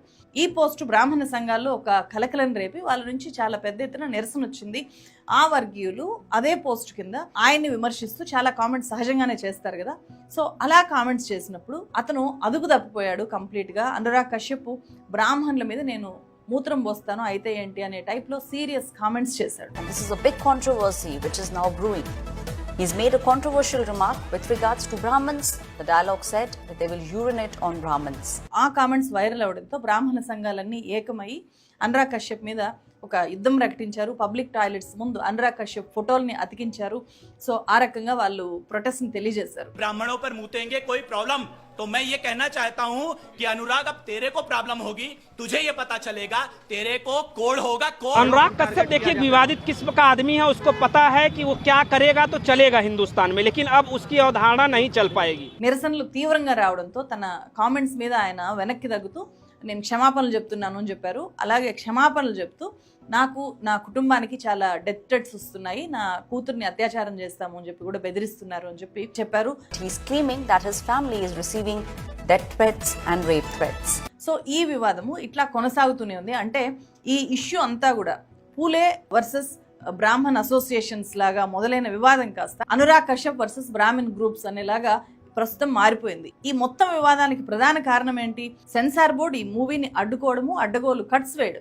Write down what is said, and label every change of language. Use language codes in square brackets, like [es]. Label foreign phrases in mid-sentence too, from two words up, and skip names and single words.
[te] ఈ పోస్ట్ బ్రాహ్మణ సంఘాల్లో ఒక కలకలం రేపి వాళ్ళ నుంచి చాలా పెద్ద ఎత్తున నిరసన వచ్చింది. ఆ వర్గీయులు అదే పోస్ట్ కింద ఆయన్ని విమర్శిస్తూ చాలా కామెంట్స్ సహజంగానే చేస్తారు కదా, సో అలా కామెంట్స్ చేసినప్పుడు అతను అదుపు తప్పిపోయాడు కంప్లీట్గా. అనురాగ్ కశ్యప్ బ్రాహ్మణుల మీద నేను మూత్రం పోస్తాను అయితే ఏంటి అనే టైప్ లో [en] serious comments [te] చేశాడు. [en] This is a big controversy which is now brewing. He's made a controversial remark with regards to Brahmins. The dialogue said that they will urinate on Brahmins. [te] ఆ కామెంట్స్ వైరల్ అవడంతో బ్రాహ్మణ సంఘాలన్నీ ఏకమై అనురాగ్ కశ్యప్ మీద ఒక యుద్ధం ప్రకటించారు. [en] public toilets [te] ముందు అనురాగ్ కశ్యప్ ఫోటోల్ని అతికించారు. సో ఆ రకంగా వాళ్ళు ప్రొటెస్ట్ ని తెలియజేశారు. [hi] ब्राह्मणों पर मुतेंगे कोई प्रॉब्लम तो मैं ये कहना चाहता हूँ कि अनुराग अब तेरे को प्रॉब्लम होगी, तुझे ये पता चलेगा, तेरे को कोड होगा कोड। अनुराग कश्यप देखिए विवादित किस्म का आदमी है, उसको पता है कि वो क्या करेगा तो चलेगा हिंदुस्तान में, लेकिन अब उसकी अवधारणा नहीं चल पाएगी. [te] నిరసనలు తీవ్రంగా రావడంతో తన కామెంట్స్ మీద ఆయన వెనక్కి తగ్గుతూ నేను క్షమాపణలు చెప్తున్నాను అని చెప్పారు. అలాగే క్షమాపణలు చెప్తూ నాకు నా కుటుంబానికి చాలా [en] death threats [te] వస్తున్నాయి, నా కూతుర్ని అత్యాచారం చేస్తాము అని చెప్పి కూడా బెదిరిస్తున్నారు అని చెప్పి చెప్పారు. [en] He's claiming that his family is receiving death threats and rape threats. [te] సో ఈ వివాదము ఇట్లా కొనసాగుతూనే ఉంది. అంటే ఈ ఇష్యూ అంతా కూడా పూలే [en] versus Brahman associations [te] లాగా మొదలైన వివాదం కాస్త అనురాగ్ కశ్యప్ [en] versus Brahman groups [te] అనేలాగా ప్రస్తుతం మారిపోయింది. ఈ మొత్తం వివాదానికి ప్రధాన కారణం ఏంటి? [en] censor board [te] ఈ మూవీని అడ్డుకోవడము, అడ్డగోలు కట్స్ వేయడం.